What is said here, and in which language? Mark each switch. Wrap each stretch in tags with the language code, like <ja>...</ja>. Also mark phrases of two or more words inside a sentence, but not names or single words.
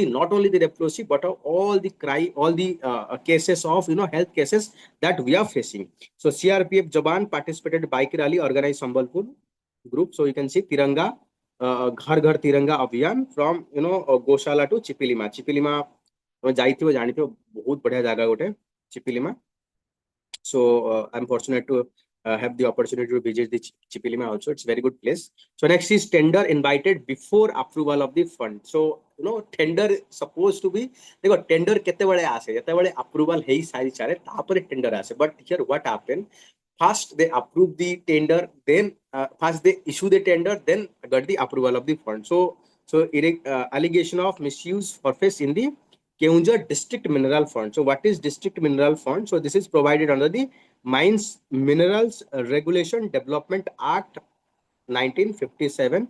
<en>Not only the leprosy, but all the cases of health cases that we are facing. So CRPF Jawan participated bike rally organized Sambalpur group. So you can see Tiranga, Ghar Ghar Tiranga Abhiyan from Goshala to Chipilima.</en> <or>Chipilima ଯାଇଥିବ ଜାଣିଥିବ ବହୁତ ବଢିଆ ଜାଗା ଗୋଟେ ଚିପିଲିମା.</or> <en>So I'm fortunate to have the opportunity to visit the Chipilima also. It's a very good place. So next is tender invited before approval of the fund. So tender supposed to be</en> <or>देखो tender କେତେବେଳେ ଆସେ ଯେତେବେଳେ approval ହେଇ ସାରି ଚାଲେ ତାପରେ tender ଆସେ.</or> <en>But here what happened, first they approve the tender, then first they issue the tender, then got the approval of the fund. So allegation of misuse surface in the Keonjhar District Mineral Fund. So what is District Mineral Fund? So this is provided under the Mines Minerals Regulation Development Act 1957.</en>